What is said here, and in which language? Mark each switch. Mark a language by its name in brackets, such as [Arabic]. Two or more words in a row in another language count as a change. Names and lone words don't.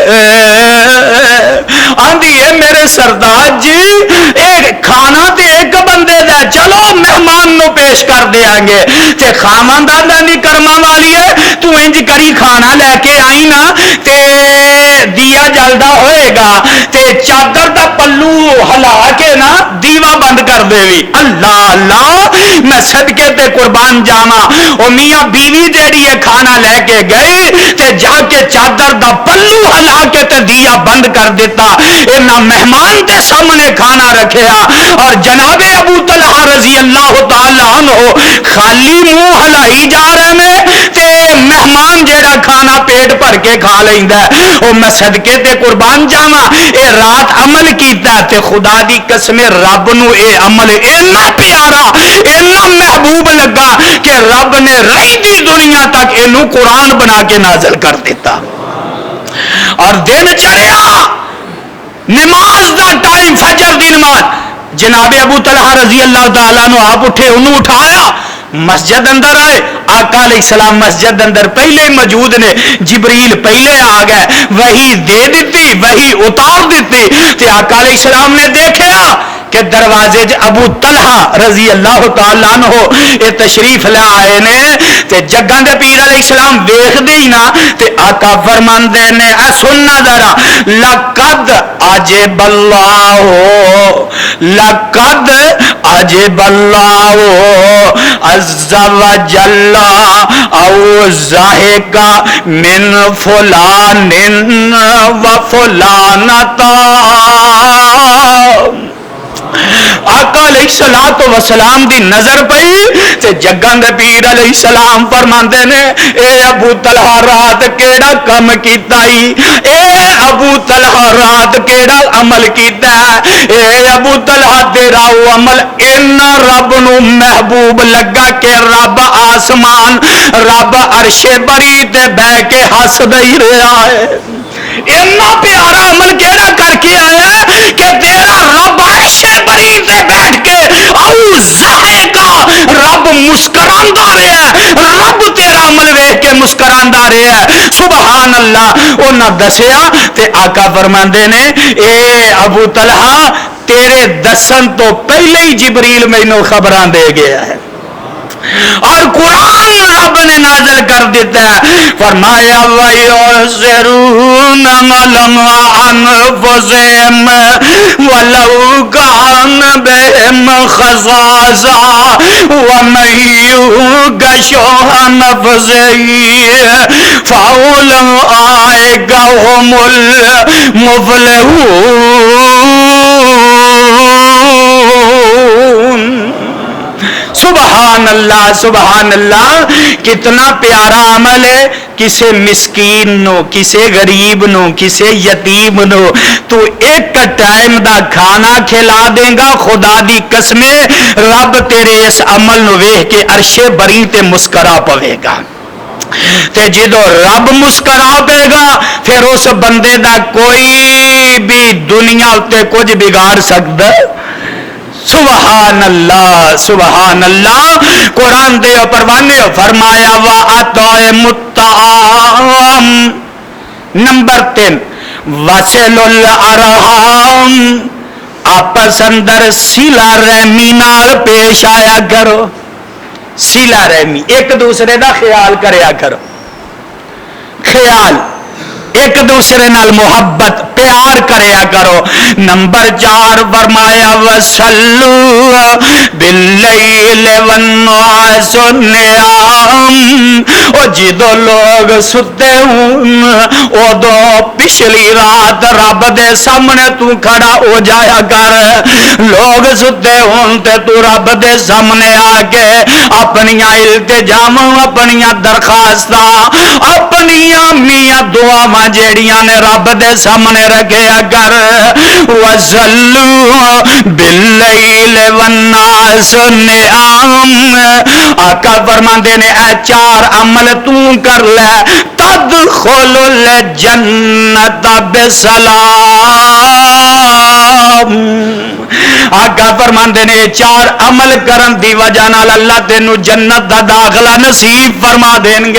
[Punjabi] آندی ہے میرے سردار جی ایک کھانا تے ایک بندے دا، چلو مہمان نو پیش کر دیاں گے، تے خامندان نہیں کرما والی ہے، تو انج کری کھانا لے کے آئی نا تے دیا جلدا ہوئے گا تے چادر دا پلو ہلا کے نا دیوا بند کر دے وی۔ اللہ اللہ میں صدقے تے قربان جاواں، او میاں بیوی جیڑی ہے کھانا لے کے گئے تے جا کے چادر دا پلو ہلا کے تے دیا بند کر دیتا، انہاں مہمان تے سامنے کھانا رکھیا اور جناب ابو طلحہ [Arabic] رضی اللہ تعالی عنہ [Punjabi] خالی منہ ہلائی جا رہے نے تے مہمان جیڑا کھانا پیٹ بھر کے کھا لیندا ہے۔ او میں صدقے تے قربان جاواں اے رات عمل کیتا تے خدا دی قسم رب نو اے عمل اتنا پیارا اتنا محبوب لگا کہ رب نے رہی دی دنیا تک اینو قرآن بنا کے نازل کر دیتا۔ اور دن چڑھیا نماز دا ٹائم، فجر دی نماز، جناب ابو طلحہ [Arabic] رضی اللہ تعالیٰ عنہ [Punjabi] آپ اٹھے، انہوں اٹھایا، مسجد اندر آئے، آقا [Arabic] علیہ السلام [Punjabi] مسجد اندر پہلے موجود نے، جبریل پہلے آ گئے، وہی دے دیتی، وہی اتار دیتی، تے آقا [Arabic] علیہ السلام [Punjabi] نے دیکھا کہ دروازے ابو طلحہ [Arabic] رضی اللہ تعالیٰ عنہ [Punjabi] اے تشریف لے آئے نے، تے جگاں دے پیر [Arabic] علیہ السلام [Punjabi] ویکھ دے نا تے آقا فرماندے نے اے سننا ذرا، [Arabic] لقد عجب اللہ لقد عجب اللہ عز وجل او ضاحکا من فلان و فلانتا۔ [Punjabi] آقا [Arabic] علیہ السلام [Punjabi] دی نظر پئی تے جگاں دے پیر [Arabic] علیہ السلام [Punjabi] فرماندے نے اے ابو طلحہ رات کیڑا کم کیتا ہی، اے ابو طلحہ رات کیڑا عمل کیتا ہے، اے ابو طلحہ تیرا او عمل اینا رب نو محبوب لگا کہ رب آسمان رب عرش بری تے بہ کے ہس دئی رہا ہے۔ اتنا پیارا عمل کیڑا کر کے آیا کہ تیرا رب عرش بری تے بیٹھ کے او ذائقہ رب مسکراندا رہا ہے، رب تیرا عمل ویکھ کے مسکراندا رہا ہے۔ [Arabic] سبحان اللہ۔ [Punjabi] انہاں دسیا تے آقا فرماندے نے اے ابو طلحہ تیرے دسن تو پہلے ہی جبریل مینوں خبراں دے گیا ہے، اور قرآن رب نے نازل کر دیتا ہے، فرمایا [Arabic] وَيُؤْثِرُونَ عَلَىٰ أَنفُسِهِمْ وَلَوْ كَانَ بِهِمْ خَصَاصَةٌ وَمَن يُوقَ شُحَّ نَفْسِهِ فَأُولَٰئِكَ هُمُ الْمُفْلِحُونَ۔ سبحان اللہ سبحان اللہ، [Punjabi] کتنا پیارا عمل ہے۔ کسے مسکین نو، کسے غریب نو، کسے یتیم نو تو ایک ٹائم دا کھانا کھلا دے گا، خدا دی قسمیں رب تیرے اس عمل نو ویکھ کے عرش بری تے مسکرا پوے گا، تے جدو رب مسکرا پے گا پھر اس بندے دا کوئی بھی دنیا تے کچھ بگاڑ سکتا ہے؟ [Arabic] سبحان اللہ سبحان اللہ۔ [Punjabi] قرآن دے پروانے فرمایا [Arabic] وَأَطْعِمُ الطَّعَامَ، [Punjabi] نمبر 3 [Arabic] وَصِلُ الْأَرْحَامَ، [Punjabi] آپس اندر صلہ رحمی نال پیش آیا کرو، صلہ رحمی، ایک دوسرے دا خیال کریا کرو، خیال ایک دوسرے نال محبت پیار کریا کرو۔ نمبر 4 فرمایا [Arabic] وَصَلُّوا بِاللَّيْلِ وَالنَّاسُ نِيَامٌ، [Punjabi] او جدو لوگ ستے ہوں ادو پچھلی رات رب دے سامنے تو کھڑا ہو جایا کر، لوگ ستے ہوں تے تو رب دے سامنے آ کے اپنیاں التجام، اپنیاں درخواستاں، اپنیاں میاں دعاواں جیڑیاں نے رب دے سامنے رکھیا کر۔ [Arabic] وَصَلُّوا بِاللَّيْلِ وَالنَّاسُ نِيَامٌ، [Punjabi] آقا فرماندے نے اے 4 عمل تو کر لے [Arabic] تدخل الجنت بسلام۔ [Punjabi] آقا فرماندے نے 4 عمل کرن دی وجہ نال اللہ تینوں جنت دا داخلہ نصیب فرما دین گے۔